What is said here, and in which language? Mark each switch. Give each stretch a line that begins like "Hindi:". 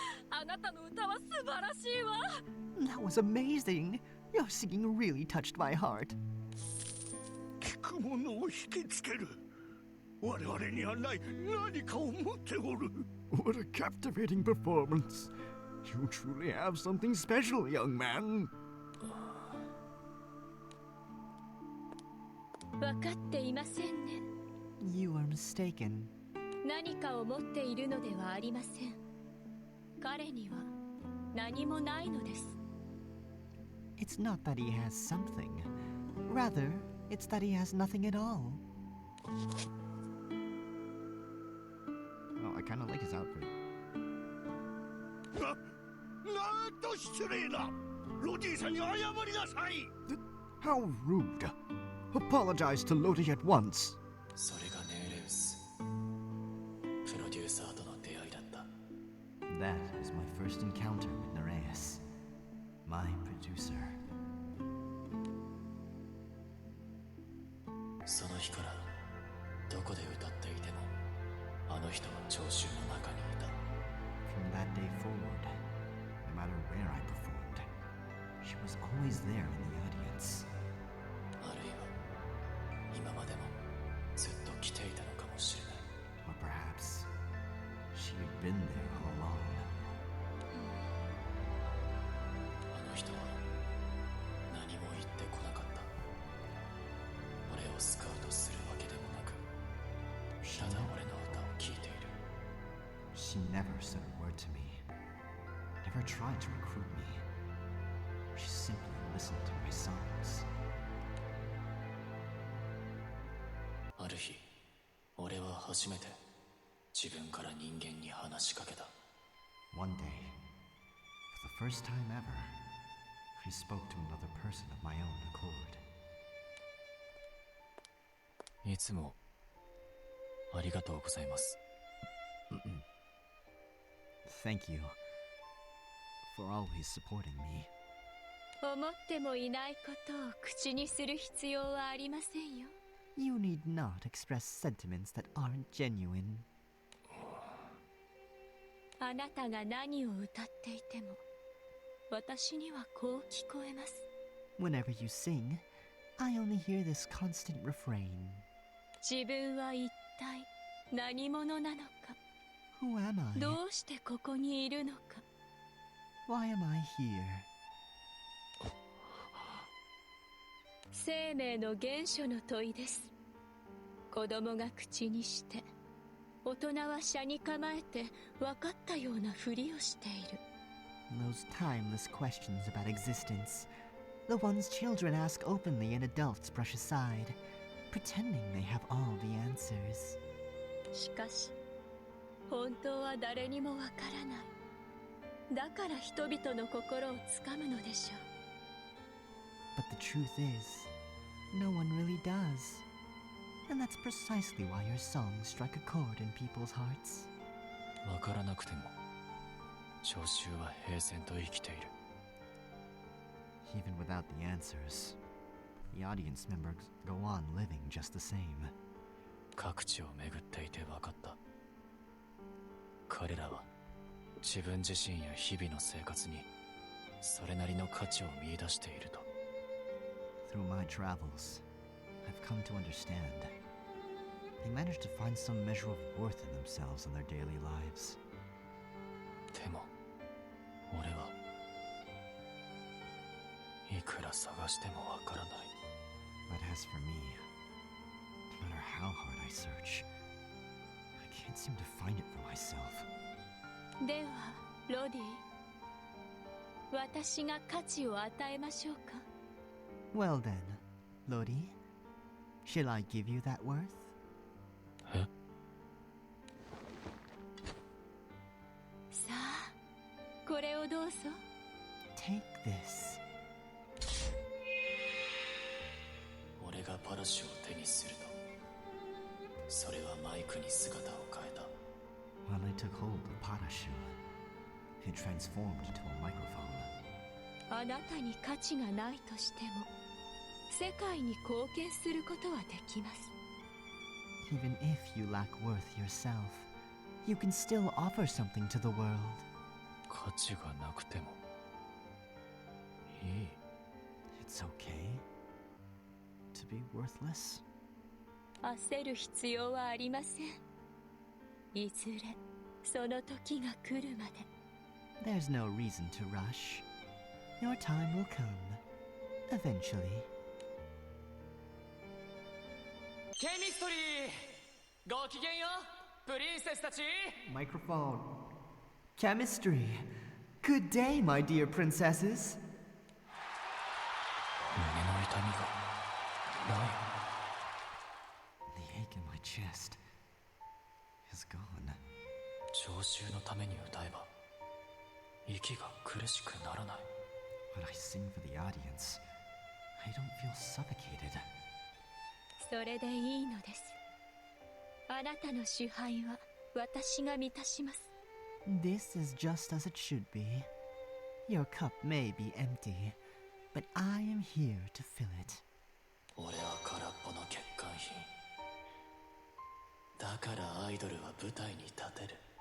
Japanese: あなたの歌は素晴らしいわ。
English: That was amazing. Your singing really touched my heart.
Japanese: 聞く者を引きつける。我々にはない何かを持っておる。
English: What a captivating performance. You truly have something special, young man.
Japanese: 分かっていませんね。
English: You are mistaken.
Japanese: 何かを持っているのではありません。彼には何もないのです。
English: It's not that he has something. Rather, it's that he has nothing at all. Oh, I kind of like his outfit.
Japanese: なんと失礼な。ロディさんに謝りなさい。
English: How rude. Apologize to Lodi at once.
Japanese: それがネーレウス、プロデューサーとの出会いだった。
English: That was my first encounter with Nereus, my producer.
Japanese: その日からどこで歌っていてもあの人は聴衆の中にいた。
English: From that day forward, no matter where I performed, she was always there in the audience.
Japanese: あるいは今までもずっと来ていたのかもしれない。
English: Or perhaps she had been there all along.
Japanese: あの人は何も言ってこなかった。俺をスカウトするわけでもなく、ただ俺の歌を聴いている。
English: She never said a word to me, never tried to recruit me. She simply listened to my songs.
Japanese: ある日、俺は初めて自分から人間に話しかけた。
English: One day, for the first time ever, I spoke to another person of my own accord.
Japanese: いつもありがとうございます。
English: Thank you for always supporting me.
Japanese: 思ってもいないことを口にする必要はありませんよ。
English: You need not express sentiments that aren't genuine.
Japanese: あなたが何を歌っていても私にはこう聞こえます。
English: Whenever you sing, I only hear this constant refrain.
Japanese: 自分は一体何者なのか、
English: Who am I?
Japanese: どうしてここにいるのか。
English: Why am I here?
Japanese: 生命の原初の問いです。子供が口にして大人は車に構えて分かったようなふりをしている。
English: Those timeless questions about existence. The ones children ask openly and adults brush aside, pretending they have all the answers.
Japanese: しかし本当は誰にもわからない。だから人々の心をつかむのでしょう。
English: But the truth is, no one really does. And that's precisely why your songs strike a chord in people's hearts.
Japanese: わからなくても聴衆は平然と生きている。
English: Even without the answers, the audience members go on living just the same.
Japanese: 各地を巡っていて分かった。彼らは自分自身や日々の生活にそれなりの価値を見出していると。
English: Through my travels, I've come to understand. They manage to find some measure of worth in themselves and their daily lives.
Japanese: でも俺はいくら探してもわからない。
English: But as for me, no matter how hard I search, I can't seem to find it for myself.
Japanese: ではロディ、私が価値を与えましょうか。
English: Well then, Lodi, shall I give you that worth?
Japanese: え？さあ、これをどうぞ。
English: Take this.
Japanese: 俺がパラシュを手にすると、それはマイクに姿を変えた。
English: When I took hold of Pareidolia, it transformed into a microphone.
Japanese: あなたに価値がないとしても世界に貢献することはできます。
English: Even if you lack worth yourself, you can still offer something to the world.
Japanese: 価値がなくてもいい。
English: It's okay to be worthless.
Japanese: 焦る必要はありません。いずれその時が来るまで。
English: There's no reason to rush. Your time will come. Eventually.
Japanese: ケミストリーごきげんようプリンセスたち。
English: Microphone. Chemistry. Good day, my dear princesses.
Japanese: 胸の痛みがない。
English: The ache in my chest is gone.
Japanese: 聴衆のために歌えば息が苦しくならない。
English: When I sing for the audience, I don't feel suffocated.
Japanese: それでいいのです。あなたの支配は私が満たします。
English: This is just as it should be. Your cup may be empty, but I am here to fill it.
Japanese: 俺は空っぽの欠陥品。だからアイドルは舞台に立てる。